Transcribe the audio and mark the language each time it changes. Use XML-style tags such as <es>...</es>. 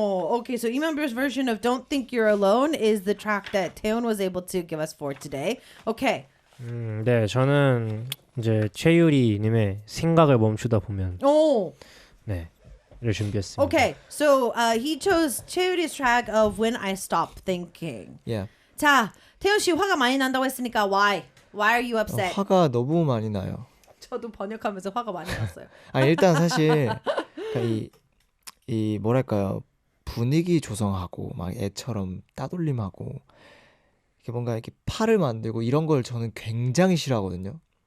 <en>Okay, so Imanbir's version of Don't Think You're Alone is the track that Taeyeon was able to give us for today. Okay.</en> <ko>네, 저는 이제 최유리님의 생각을 멈추다 보면</ko> <en>Oh.</en> <ko>를 준비했습니다.</ko> <en>Okay, so he chose Cheuri's track of When I Stop Thinking. Yeah.</en> <ko>자, 태연 씨 화가 많이 난다고 했으니까</ko> <en>why?</en> <ko>Why are you upset? 화가 너무 많이 나요. 저도 번역하면서 화가 많이 났어요. 아니 일단 사실 그러니까 이 뭐랄까요 분위기 조성하고 막 애처럼 따돌림하고 이렇게 뭔가 이렇게 팔을 만들고 이런 걸 저는 굉장히 싫어하거든요.</ko>